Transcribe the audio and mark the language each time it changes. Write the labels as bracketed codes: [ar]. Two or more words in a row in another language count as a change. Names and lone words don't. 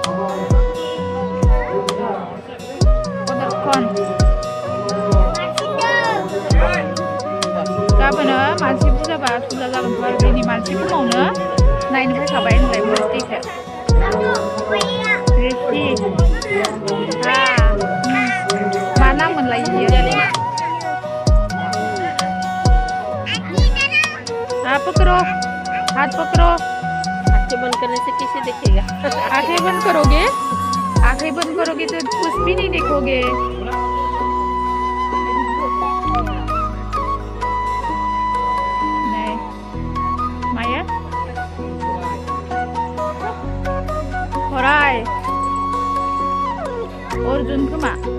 [brx] गाबोनो मानसि बुरजाबा थुला जागोनथ' आरो दिनै मानसि खमावनो नायनो फैखाबाय होनलाय मुर्तिखौ रेसि मा नाम मोनलाय बियो [hi] पकड़ो हाथ पकड़ो आंखें बंद करने से कैसे देखेगा आंखें बंद करोगे तो कुछ भी नहीं देखोगे नहीं [brx] माया होराय अर्जुन खोमा